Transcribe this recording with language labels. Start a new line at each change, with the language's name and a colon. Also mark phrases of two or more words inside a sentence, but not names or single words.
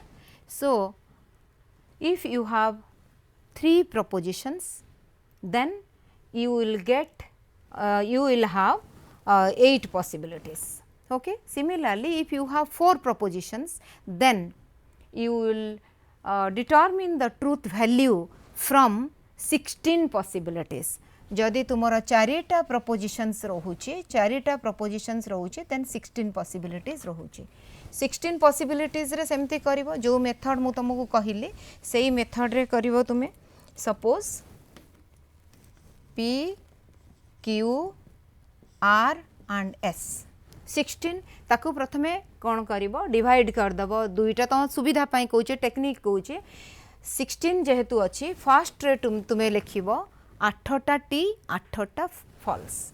English: So, if you have 3 propositions then you will get you will have 8 possibilities. Okay. Similarly, if you have 4 propositions then you will determine the truth value from 16 possibilities.
Odia: ଯଦି ତୁମର ଚାରିଟା propositions रहुची
English: then 16 possibilities
Odia: रहुची 16 possibilities ରେ ସେମିତି କରିବ ଯେଉଁ ମେଥଡ ମୁଁ ତୁମକୁ କହିଲି ସେହି ମେଥଡ ରେ କରିବ ତୁମେ ସପୋଜ
English: P Q R and S
Odia: 16 ତାକୁ ପ୍ରଥମେ କଣ କରିବ ଡିଭାଇଡ କର ଦେବ ଦୁଇଟା ତ ସୁବିଧା ପାଇଁ କହୁଛେ ଟେକ୍ନିକ କହୁଛେ 16 ଯେହେତୁ ଅଛି ଫର୍ଷ୍ଟ ରେ ତୁମେ ଲେଖିବ 8ଟା T 8ଟା ଫଲ୍ସ